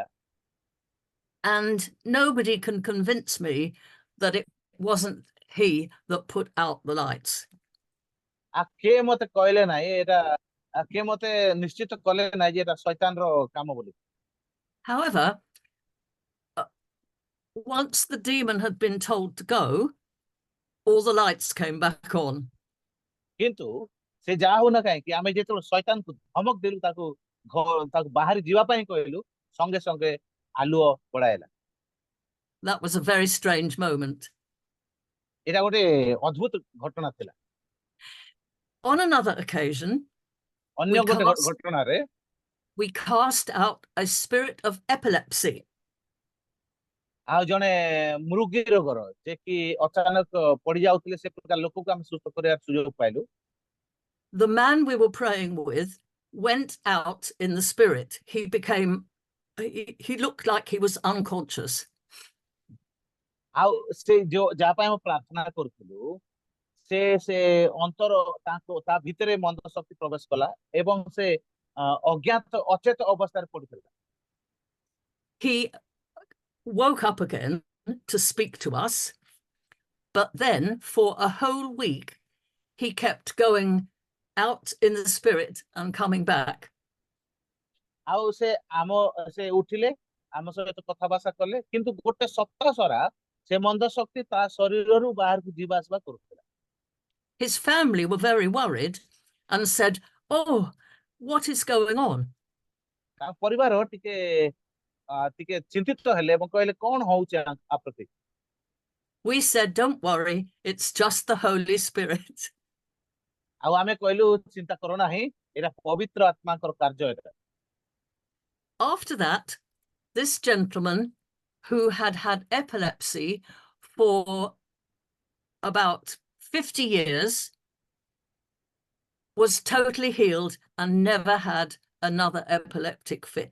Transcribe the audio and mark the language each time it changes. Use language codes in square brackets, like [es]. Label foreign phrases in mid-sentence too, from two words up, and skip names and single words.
[en] And nobody can convince me that it wasn't he that put out the lights. [or] କେ ମତେ କହିଲେ ନାହିଁ ଏଟା, କେ ମତେ ନିଶ୍ଚିତ କଲେ ନାହିଁ ଯେ ଏଟା ଶୈତାନର କାମ ବୋଲି। [en] However, once the demon had been told to go, all the lights came back on. [or] କିନ୍ତୁ ସେ ଯାହା ହଉ ନା କାହିଁକି ଆମେ ଯେତେବେଳେ ଶୈତାନକୁ ଧମକ ଦେଲୁ, ତାକୁ ବାହାରି ଯିବା ପାଇଁ କହିଲୁ, ସଙ୍ଗେ ସଙ୍ଗେ ଆଲୁଅ ପଳାଇଲା। [en] That was a very strange moment. [or] ଏଟା ଗୋଟେ ଅଦ୍ଭୁତ ଘଟଣା ଥିଲା। [en] On another occasion, [or] ଅନ୍ୟ ଗୋଟେ ଘଟଣାରେ [en] we cast out a spirit of epilepsy. [or] ଆଉ ଜଣେ ମୃଗୀ ରୋଗର ଯେ କି ଅଚାନକ ପଡି ଯାଉଥିଲେ ସେ ପ୍ରକାର ଲୋକକୁ ଆମେ ସୁସ୍ଥ କରିବାର ସୁଯୋଗ ପାଇଲୁ। [en] The man we were praying with went out in the spirit. He looked like he was unconscious. [or] ଆଉ ସେ ଯାହା ପାଇଁ ଆମେ ପ୍ରାର୍ଥନା କରୁଥିଲୁ ସେ ଅନ୍ତର ତା ଭିତରେ ମନ୍ଦ ଶକ୍ତି ପ୍ରବେଶ କଲା ଏବଂ ସେ ଅଜ୍ଞାତ ଅଚେତ ଅବସ୍ଥାରେ ପଡିଥିଲା। [en] He woke up again to speak to us, but then for a whole week he kept going out in the spirit and coming back. [or] ଆଉ ସେ ଉଠିଲେ ଆମ ସହିତ କଥାବାର୍ତ୍ତା କଲେ, କିନ୍ତୁ ଗୋଟେ ସପ୍ତାହ ସାରା ସେ ମନ୍ଦ ଶକ୍ତି ତା ଶରୀରରୁ ବାହାରକୁ ଯିବା ଆସିବା କରୁଥିଲା। [en] His family were very worried and said, "Oh, what is going on?" [or] ତା ପରିବାର ଟିକେ ଚିନ୍ତିତ ହେଲେ ଏବଂ କହିଲେ କଣ ହଉଛି ଆ ପ୍ରତି। [en] We said, "Don't worry, it's just the Holy Spirit." [or] ଆଉ ଆମେ କହିଲୁ ଚିନ୍ତା କର ନାହିଁ, ଏଟା ପବିତ୍ର ଆତ୍ମାଙ୍କର କାର୍ଯ୍ୟ ଏଟା। [en] After that, this gentleman who had had epilepsy for about 50 years was totally healed and never had another epileptic fit.